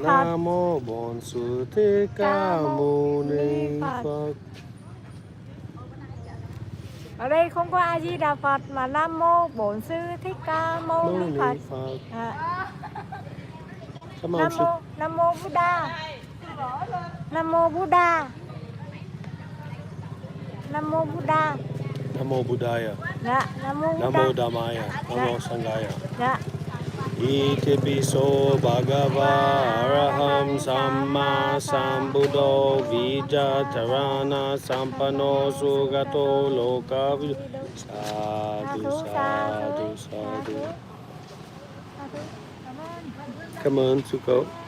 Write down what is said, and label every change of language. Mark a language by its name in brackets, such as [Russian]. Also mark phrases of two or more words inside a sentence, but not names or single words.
[Vietnamese] Namo Bổn Sư Thích Ca Mâu Ni Phật. Ở đây không có A Di Đà Phật mà Nam mô Bổn Sư Thích Ca Mâu Ni Phật. Nam mô Buddha. Nam mô Buddha. Nam mô Buddha. [Pali] Namo Buddhaya. [Vietnamese] Dạ, Nam mô Buddha. [Pali] Namo Dhammaya. Namo Sanghaya. [Vietnamese] Dạ. [Pali] Itipiso Bhagava Araham Samma Sambuddho Vijatarana Sampano Sugato Loka Sadhu Sadhu Sadhu. [English] Come on, Suko.